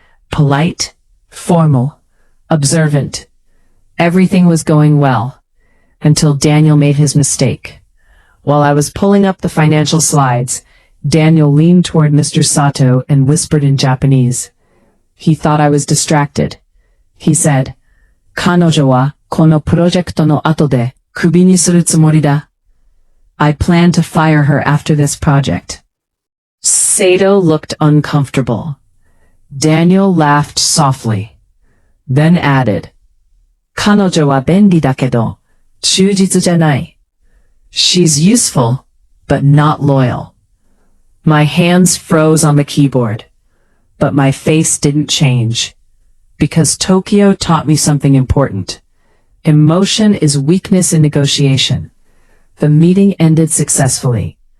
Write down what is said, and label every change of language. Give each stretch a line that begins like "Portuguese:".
English: Polite, formal, observant. Everything was going well, until Daniel made his mistake. While I was pulling up the financial slides, Daniel leaned toward Mr. Sato and whispered in Japanese. He thought I was distracted. He said,
Japanese: 彼女はこのプロジェクトの後でクビにするつもりだ.
English: I plan to fire her after this project. Sato looked uncomfortable. Daniel laughed softly, then added,
Japanese: 彼女は便利だけど、忠実じゃない.
English: She's useful, but not loyal. My hands froze on the keyboard, but my face didn't change, because Tokyo taught me something important. Emotion is weakness in negotiation. The meeting ended successfully.